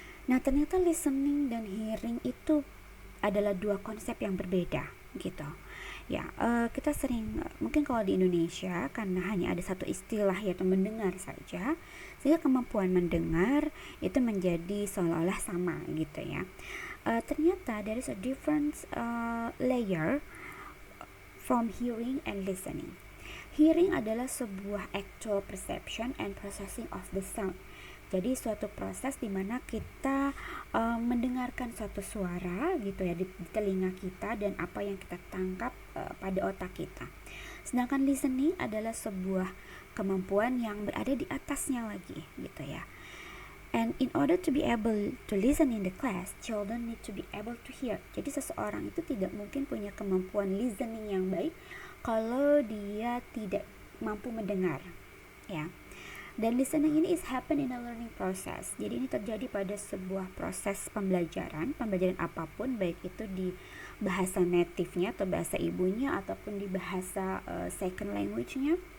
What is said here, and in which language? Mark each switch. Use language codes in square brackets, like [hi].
[id] Nah, ternyata listening dan hearing itu adalah dua konsep yang berbeda, gitu. Ya, kita sering, mungkin kalau di Indonesia, karena hanya ada satu istilah yaitu mendengar saja, sehingga kemampuan mendengar itu menjadi seolah-olah sama, gitu ya. [en] Ternyata there is a different layer from hearing and listening. Hearing adalah sebuah actual perception and processing of the sound. [id] Jadi suatu proses di mana kita mendengarkan suatu suara gitu ya di telinga kita dan apa yang kita tangkap pada otak kita. Sedangkan listening adalah sebuah kemampuan yang berada di atasnya lagi gitu ya. [en] And in order to be able to listen in the class, children need to be able to hear. [id] Jadi seseorang itu tidak mungkin punya kemampuan listening yang baik kalau dia tidak mampu mendengar, ya. Dan listening ini is happen in a learning process. Jadi ini terjadi pada sebuah proses pembelajaran apapun, baik itu di bahasa native-nya atau bahasa ibunya ataupun di bahasa second language-nya.